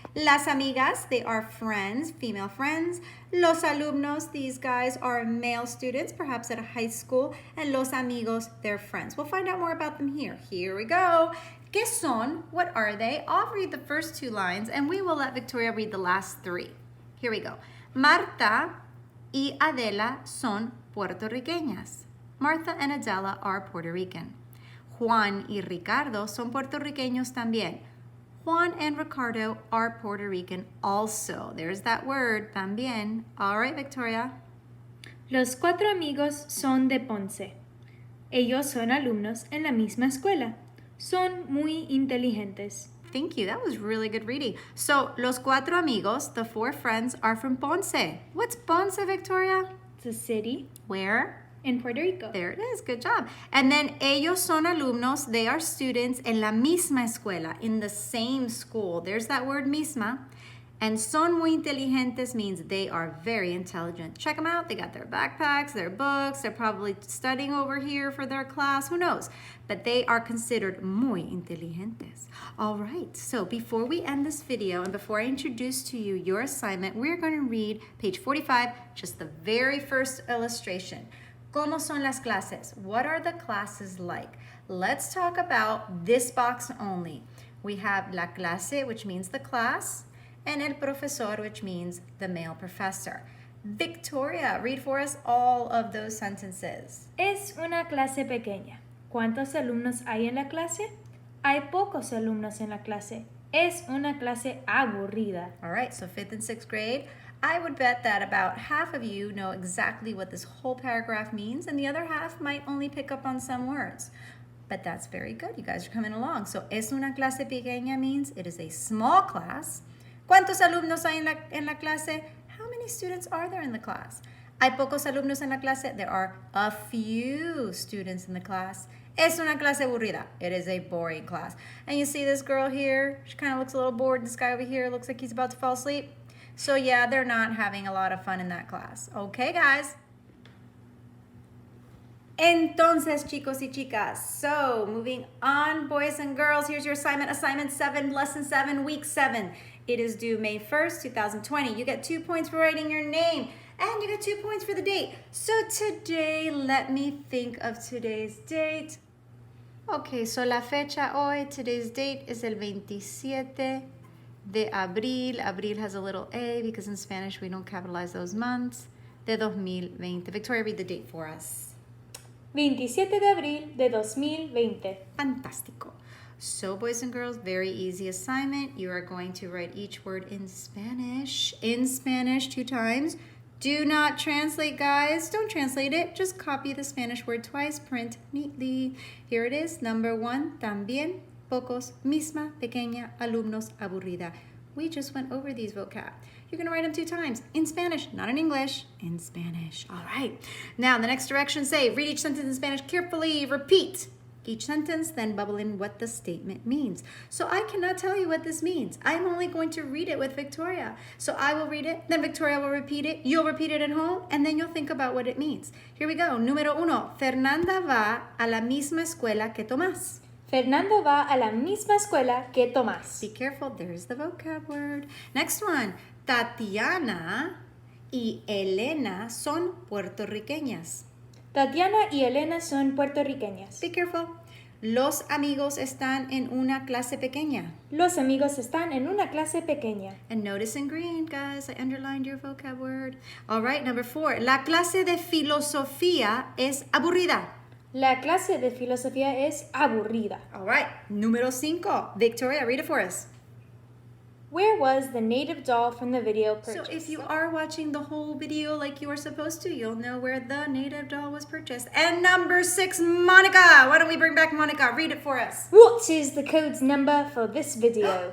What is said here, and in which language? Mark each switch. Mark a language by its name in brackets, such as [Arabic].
[Spanish] Las amigas, [English] they are friends, female friends. [Spanish] Los alumnos, [English] these guys are male students, perhaps at a high school. And [Spanish] los amigos, [English] they're friends. We'll find out more about them here. Here we go. [Spanish] ¿Qué son? [English] What are they? I'll read the first two lines and we will let Victoria read the last three. Here we go. [Spanish] Marta y Adela son puertorriqueñas. [English] Martha and Adela are Puerto Rican. [Spanish] Juan y Ricardo son puertorriqueños también. [English] Juan and Ricardo are Puerto Rican also. There's that word, también. All right, Victoria. [Spanish] Los cuatro amigos son de Ponce. Ellos son alumnos en la misma escuela. Son muy inteligentes. [English] Thank you. That was really good reading. So, [Spanish] los cuatro amigos, [English] the four friends, are from Ponce. What's Ponce, Victoria? It's a city Where? in Puerto Rico. There it is. Good job. And then [Spanish] ellos son alumnos. [English] They are students [Spanish] en la misma escuela, [English] in the same school. There's that word misma. And [Spanish] son muy inteligentes [English] means they are very intelligent. Check them out. They got their backpacks, their books. They're probably studying over here for their class. Who knows? But they are considered [Spanish] muy inteligentes. [English] All right. So before we end this video and before I introduce to you your assignment, we're going to read page 45, just the very first illustration. [Spanish] ¿Cómo son las clases? [English] What are the classes like? Let's talk about this box only. We have la clase, which means the class, and el profesor, which means the male professor. Victoria, read for us all of those sentences. [Spanish] Es una clase pequeña. ¿Cuántos alumnos hay en la clase? Hay pocos alumnos en la clase. Es una clase aburrida. [English] All right, so 5th and 6th grade. I would bet that about half of you know exactly what this whole paragraph means, and the other half might only pick up on some words. But that's very good. You guys are coming along. So, [Spanish] es una clase pequeña [English] means it is a small class. [Spanish] ¿Cuántos alumnos hay en la clase? [English] How many students are there in the class? [Spanish] ¿Hay pocos alumnos en la clase? [English] There are a few students in the class. [Spanish] Es una clase aburrida. [English] It is a boring class. And you see this girl here? She kind of looks a little bored. This guy over here looks like he's about to fall asleep. So yeah, they're not having a lot of fun in that class. Okay, guys? [Spanish] Entonces, chicos y chicas, [English] so moving on, boys and girls, here's your assignment. Assignment 7, lesson 7, week 7. It is due May 1st, 2020. You get 2 points for writing your name, and you get 2 points for the date. So today, let me think of today's date. Okay, so [Spanish] la fecha hoy, [English] today's date is [Spanish] el 27 de abril. [English] Abril has a little A because in Spanish we don't capitalize those months. [Spanish] De 2020. [English] Victoria, read the date for us. [Spanish] 27 de abril de 2020. Fantástico. [English] So, boys and girls, very easy assignment. You are going to write each word in Spanish. In Spanish 2 times. Do not translate, guys. Don't translate it. Just copy the Spanish word twice. Print neatly. Here it is. Number 1, también, pocos, misma, pequeña, alumnos, aburrida. We just went over these vocab. You're going to write them 2 times. In Spanish, not in English. In Spanish. All right. Now, the next direction, say, read each sentence in Spanish carefully. Repeat each sentence, then bubble in what the statement means. So I cannot tell you what this means. I'm only going to read it with Victoria. So I will read it, then Victoria will repeat it. You'll repeat it at home, and then you'll think about what it means. Here we go. [Spanish] Número 1. Fernanda va a la misma escuela que Tomás. Fernando va a la misma escuela que Tomás. [English] Be careful, there's the vocab word. Next one, [Spanish] Tatiana y Elena son puertorriqueñas. Tatiana y Elena son puertorriqueñas. [English] Be careful. [Spanish] Los amigos están en una clase pequeña. Los amigos están en una clase pequeña. [English] And notice in green, guys, I underlined your vocab word. All right, number 4, [Spanish] la clase de filosofía es aburrida. La clase de filosofía es aburrida. [English] All right, [Spanish] número 5, [English] Victoria, read it for us. Where was the native doll from the video purchased? So if you are watching the whole video like you are supposed to, you'll know where the native doll was purchased. And number 6, Monica. Why don't we bring back Monica? Read it for us. What is the code number for this video?